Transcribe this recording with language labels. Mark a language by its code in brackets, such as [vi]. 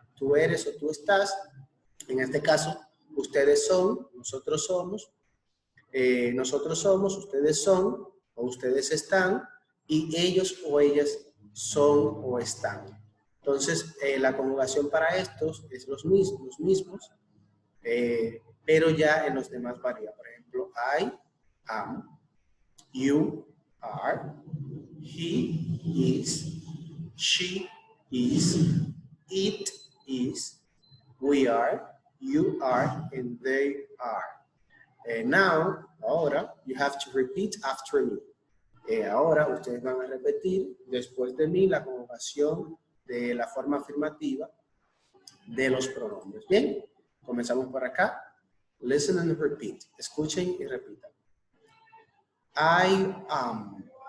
[es] Tú eres o tú estás. En este caso, ustedes son, nosotros somos, ustedes son o ustedes están y ellos o ellas son o están. Entonces, la conjugación para estos es los mismos, pero ya en los demás varía. Por ejemplo, [en] I am, you are, he is, she is, it is, we are, you are, and they are. Now, [es] ahora, [en] you have to repeat after me. [es] Ahora ustedes van a repetir después de mí la conjugación de la forma afirmativa de los pronombres. Bien, comenzamos por acá. [en] Listen and repeat. [es] Escuchen y repitan. [en] I am.